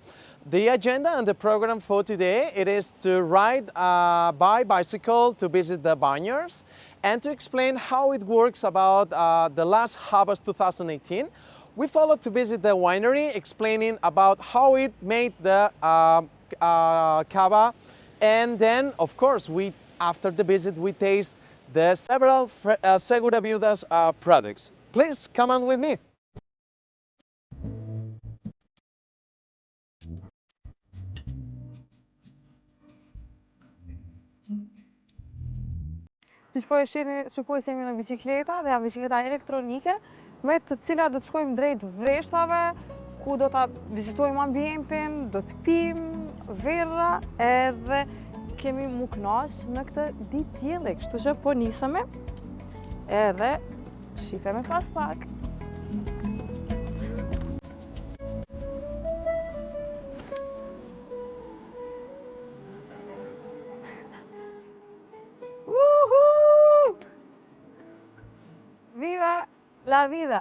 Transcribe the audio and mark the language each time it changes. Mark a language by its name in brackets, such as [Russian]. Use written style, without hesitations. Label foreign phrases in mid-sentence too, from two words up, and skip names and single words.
[English] The agenda and the program for today, it is to ride by bicycle to visit the vineyards and to explain how it works about the last harvest 2018. We follow to visit the winery explaining about how it made the cava. And then, of course, after the visit, we taste the several Segura Viudas products. Please come on with me. [Albanian] Shpoj se jemi në bicikleta dhe janë bicikleta elektronike me të cilat do të shkojmë drejt vreshtave ku do ta vizitojmë ambientin, do të pimë verra edhe kemi mu kënaqë në këtë ditë dielli, kështu që po nisemi edhe shifemi pas pak. [Spanish] Viva la vida!